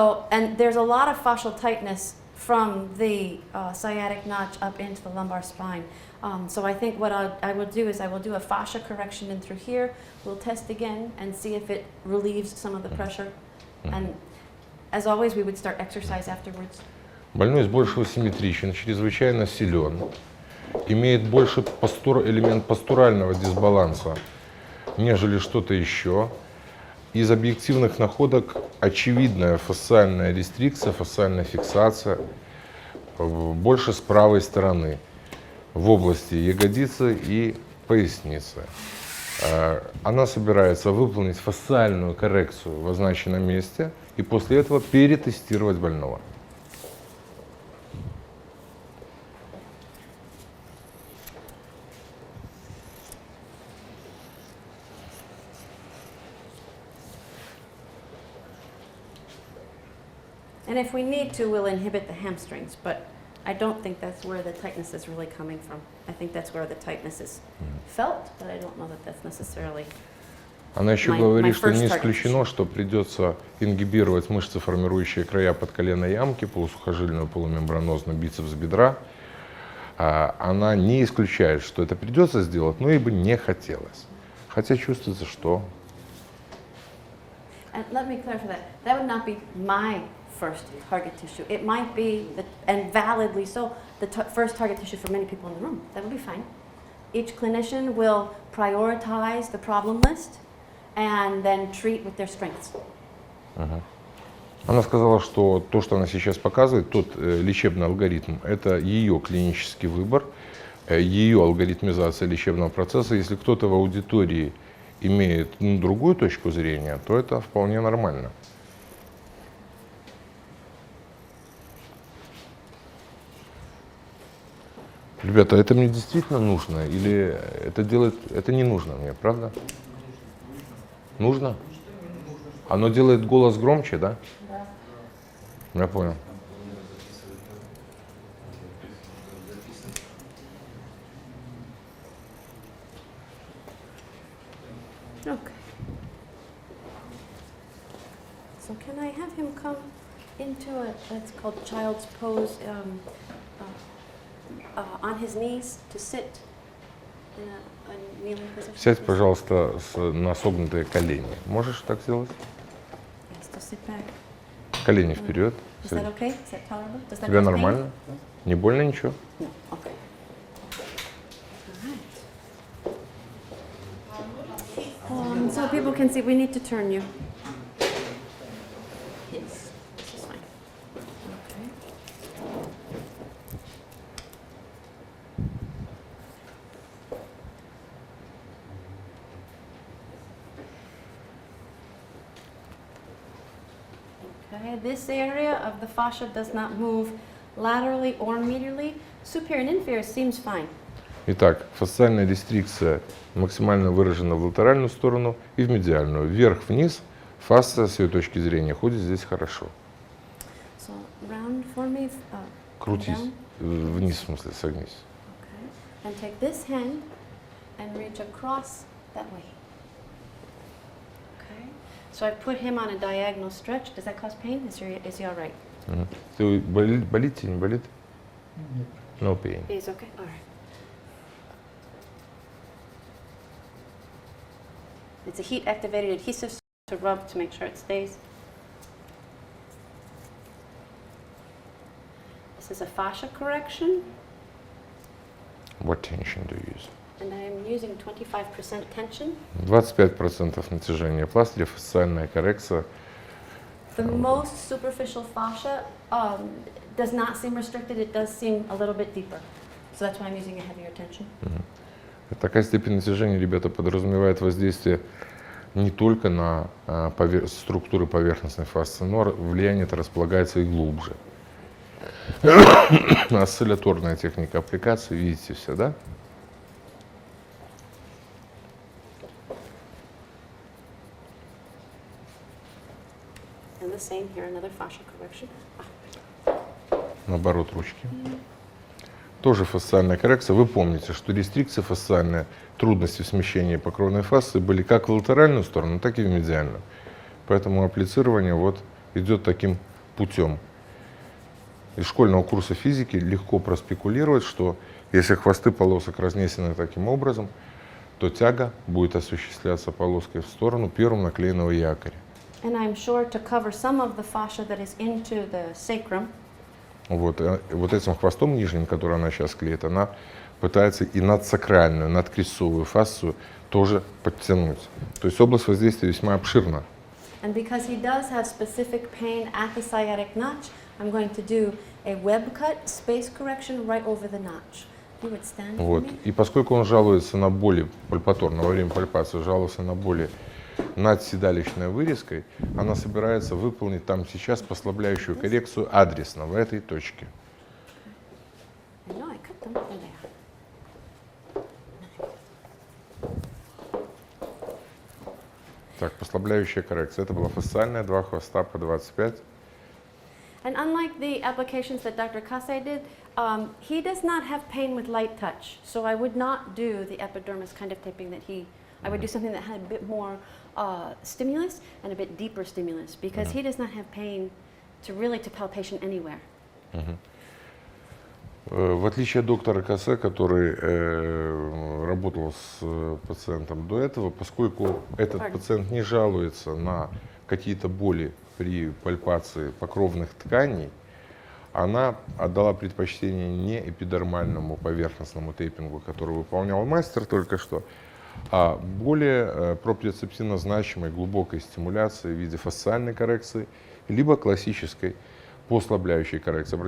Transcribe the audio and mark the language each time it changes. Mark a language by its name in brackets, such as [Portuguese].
[English] And there's a lot of fascial tightness from the sciatic notch up into the lumbar spine. So I think what I will do is I will do a fascia correction in through here. We'll test again and see if it relieves some of the pressure. And as always, we would start exercise afterwards. [Russian] Больной с большего симметричен, чрезвычайно силен, имеет больше элемент постурального дисбаланса, нежели что-то еще. Из объективных находок очевидная фасциальная рестрикция, фасциальная фиксация больше с правой стороны, в области ягодицы и поясницы. Она собирается выполнить фасциальную коррекцию в означенном месте и после этого перетестировать больного. [English] And if we need to, we'll inhibit the hamstrings, but I don't think that's where the tightness is really coming from. I think that's where the tightness is felt, but I don't know that that's necessarily. [Russian] Она еще говорит, что не исключено, что придется ингибировать мышцы, формирующие края подколенной ямки, полусухожильную, полумембранозную, бицепс бедра. Она не исключает, что это придется сделать, но ей бы не хотелось. Хотя чувствуется, что... [English] And let me clarify that. That would not be my first target tissue. It might be, and validly so, the first target tissue for many people in the room. That would be fine. Each clinician will prioritize the problem list and then treat with their strengths. [Russian] Она сказала, что то, что она сейчас показывает, тот лечебный алгоритм, это ее клинический выбор, ее алгоритмизация лечебного процесса. Если кто-то в аудитории имеет другую точку зрения, то это вполне нормально. Ребята, это мне действительно нужно или это не нужно мне, правда? Нужно? Оно делает голос громче, да? Да. Я понял. [English] Okay. So can I have him come into a, that's called child's pose, on his knees to sit in a kneeling position? [Russian] Сядь, пожалуйста, на согнутые колени. Можешь так сделать? [English] Yes, to sit back. [Russian] Колени вперед. [English] Is that okay? Is that tolerable? Does that [Russian] Тебе [English] cause pain? [Russian] нормально? Не больно ничего? [English] No. Okay. All right. So people can see, we need to turn you. Yes, this is fine. Okay. Okay, this area of the fascia does not move laterally or medially. Superior and inferior seems fine. [Russian] Итак, фасциальная рестрикция максимально выражена в латеральную сторону и в медиальную. Вверх-вниз фасция с ее точки зрения ходит здесь хорошо. [English] So round for me. [Russian] Крутись. [English] Down. [Russian] Вниз, в смысле, согнись. [English] Okay. And take this hand and reach across that way. Okay. So I put him on a diagonal stretch. Does that cause pain? Is he all right? [Russian] Мгм. Ты болит тебе, не болит? [English] No pain. He's okay. All right. It's a heat-activated adhesive to rub to make sure it stays. This is a fascia correction, What tension do you use? and I'm using 25% tension. [Russian] 25% натяжения пластыря, фасциальная коррекция. [English] The most superficial fascia does not seem restricted. It does seem a little bit deeper. So that's why I'm using a heavier tension. [Russian] Такая степень натяжения, ребята, подразумевает воздействие не только на структуры поверхностной фасции, но влияние это располагается и глубже. Осцилляторная техника аппликации, видите все, да? [English] And the same here, another fascia correction. [Russian] Наоборот, ручки. Тоже фасциальная коррекция. Вы помните, что рестрикция фасциальная, трудности в смещении покровной фасции были как в латеральную сторону, так и в медиальную. Поэтому апплицирование вот идет таким путем. Из школьного курса физики легко проспекулировать, что если хвосты полосок разнесены таким образом, то тяга будет осуществляться полоской в сторону первым наклеенного якоря. [English] And I'm sure to cover some of the fascia that is into the sacrum. [Russian] Вот этим хвостом нижним, который она сейчас клеит, она пытается и надсакральную, надкрестцовую фасцию тоже подтянуть. То есть область воздействия весьма обширна. [English] And because he does have specific pain at the sciatic notch, I'm going to do a web cut, space correction right over the notch. You would stand for [Russian] Вот. [English] me? [Russian] И поскольку он жалуется на боли пальпаторно, во время пальпации жаловался на боли над седалищной вырезкой, она собирается выполнить там сейчас послабляющую коррекцию адресно, в этой точке. [English] I know I cut them. There they are. [Russian] Так, послабляющая коррекция. Это была фасциальная, 2 хвоста по 25. [English] And unlike the applications that Dr. Kase did, he does not have pain with light touch. So I would not do the epidermis kind of taping that I would do something that had a bit more stimulus and a bit deeper stimulus because he does not have pain to palpation anywhere. [Russian] В отличие от доктора Кассе, который работал с пациентом до этого, поскольку этот пациент не жалуется на какие-то боли при пальпации покровных тканей, она отдала предпочтение не эпидермальному поверхностному тейпингу, который выполнял мастер только что, а более проприоцептивно значимой глубокой стимуляции в виде фасциальной коррекции, либо классической послабляющей коррекции.